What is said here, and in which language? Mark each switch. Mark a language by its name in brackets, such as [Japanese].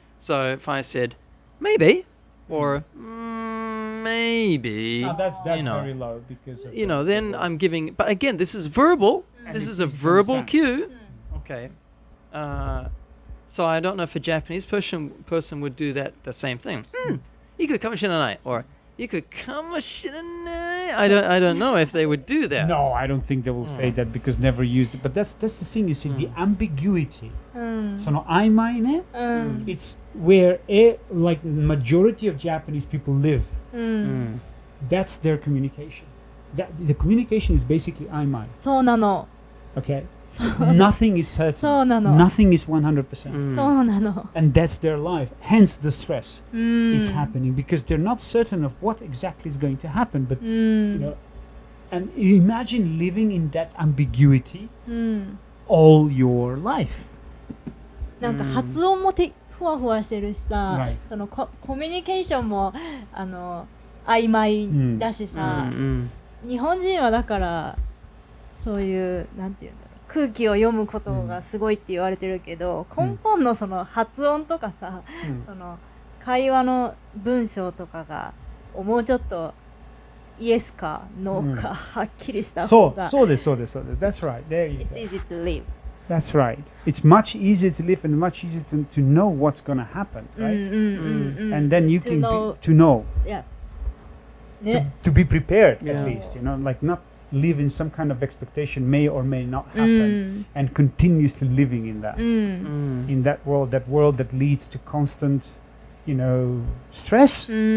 [English] So if I said maybe or maybe, that's very low because of then I'm giving. But again, this is verbal. This is a verbal cue. Okay. So I don't know if a Japanese person would do that the same thing. [Japanese] 行くかもしれない or 行くかもしれない. [English] I don't know if they would do that. No, I don't think they will say that because never used it. But that's the thing. You see, the ambiguity. [Japanese] その曖昧ね. [English] It's where like majority of Japanese people live. That's their communication. The communication is basically 曖昧. [Japanese] そうなの. [English] Okay. Nothing is certain. [Japanese] そうなの. [English] Nothing is 100%. [Japanese] そうなの. [English] And that's their life. Hence the stress is happening because they're not certain of what exactly is going to happen. But you know, and imagine living in that ambiguity all your life. [Japanese] なんか発音もふわふわしてるしさ、 [English] Right. [Japanese] そのコミュニケーションも曖昧だしさ、日本人はだからそういうなんていうんだろう、空気を読むことがすごいって言われてるけど、根本のその発音とかさ、その会話の文章とかがもうちょっとイエスかノーかはっきりした方が、そうです。 [English] That's right. There you It's go. easy to live. That's right. It's much easier to live and much easier to know what's going to happen, right? And then you can know. to know. Yeah. ね。 To be prepared Yeah. at least, you know, like not live in some kind of expectation may or may not happen and continuously living in that in that world that leads to constant, you know, stress.